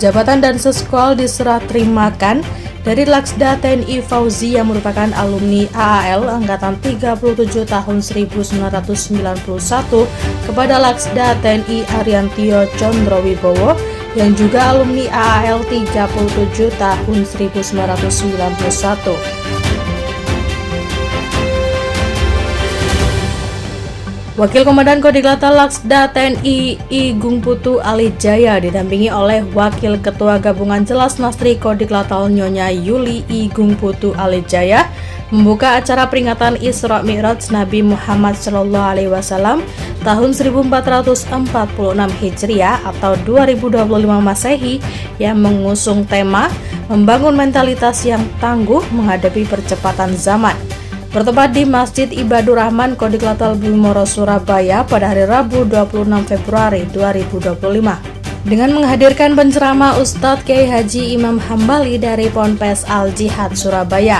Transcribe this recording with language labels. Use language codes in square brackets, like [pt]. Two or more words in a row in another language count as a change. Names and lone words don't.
[id] Jabatan dan Seskol diserah terimakan dari Laksda TNI Fauzi yang merupakan alumni AAL Angkatan 37 tahun 1991 kepada Laksda TNI Ariantio Condrowibowo yang juga alumni AAL 37 tahun 1991. Wakil Komandan Kodiklatal Laksda TNI I Gung Putu Alijaya didampingi oleh Wakil Ketua Gabungan Celas Lastri Kodiklatal Nyonya Yuli I Gung Putu Alijaya membuka acara peringatan Isra Mi'raj Nabi Muhammad SAW tahun 1446 Hijriah atau 2025 Masehi yang mengusung tema membangun mentalitas yang tangguh menghadapi percepatan zaman. Bertempat di Masjid Ibadur Rahman Kodiklatal Bumoro Surabaya pada hari Rabu 26 Februari 2025 dengan menghadirkan penceramah Ustadz Kiai Haji Imam Hambali dari Ponpes Al Jihad Surabaya.